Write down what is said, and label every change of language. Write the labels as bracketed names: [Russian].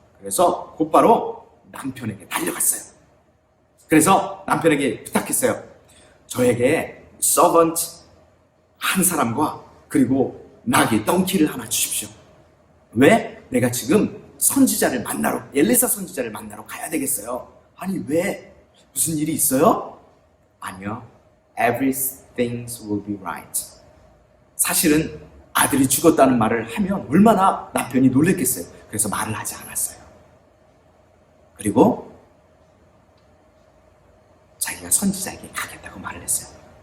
[Korean] 그래서 곧바로 남편에게 달려갔어요. 그래서 남편에게 부탁했어요. 저에게 서번트 한 사람과 그리고 나귀 덩키를 하나 주십시오. 왜? 내가 지금 선지자를 만나러, 엘리사 선지자를 만나러 가야 되겠어요. 아니 왜? 무슨 일이 있어요? 아니요. [English] Everything will be right. [Korean] 사실은 아들이 죽었다는 말을 하면 얼마나 남편이 놀랬겠어요. 그래서 말을 하지 않았어요. 그리고 자기가 선지자에게 가겠다고 말을 했어요.